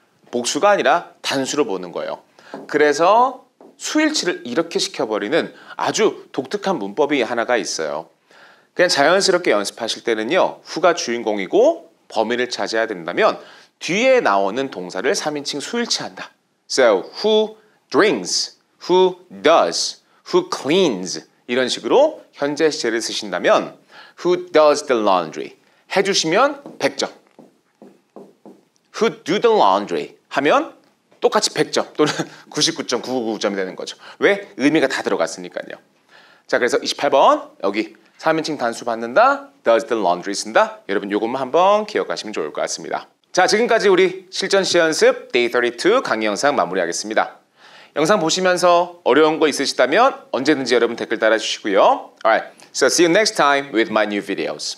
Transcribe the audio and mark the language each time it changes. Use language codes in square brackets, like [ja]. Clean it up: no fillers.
[ko] 복수가 아니라 단수로 보는 거예요. 그래서 수일치를 이렇게 시켜버리는 아주 독특한 문법이 하나가 있어요. 그냥 자연스럽게 연습하실 때는요. who가 주인공이고 범인을 찾아야 된다면 뒤에 나오는 동사를 3인칭 수일치한다. [en] So, who drinks, who does, who cleans [ko] 이런 식으로 현재 시제를 쓰신다면 [en] who does the laundry [ko] 해주시면 100점. [en] who do the laundry [ko] 하면 똑같이 100점 또는 99.999점이 되는 거죠. 왜? 의미가 다 들어갔으니까요. 자, 그래서 28번 여기 3인칭 단수 받는다, [en] does the laundry [ko] 쓴다. 여러분 요것만 한번 기억하시면 좋을 것 같습니다. 자, 지금까지 우리 실전 시 연습 Day 32 강의 영상 마무리하겠습니다. 영상 보시면서 어려운 거 있으시다면 언제든지 여러분 댓글 달아주시고요. [en] Alright, so see you next time with my new videos.